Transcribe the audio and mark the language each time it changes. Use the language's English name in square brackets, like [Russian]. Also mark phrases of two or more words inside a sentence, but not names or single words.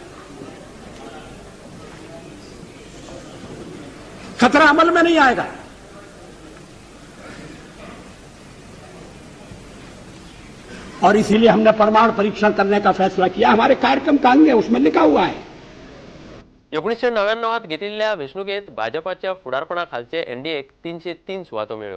[Hindi] खतरा अमल में नहीं आएगा। और इसीलिए हमने परमाणु परीक्षण करने का फैसला किया। हमारे कार्यक्रम का अंग है, उसमें लिखा हुआ है। [Konkani] 1999 घेतिल्ल्या वेंचणुकेत भाजपाच्या फुडारपणा खालचे एनडीएक 303 सुवातो मेळ्ळ्यो.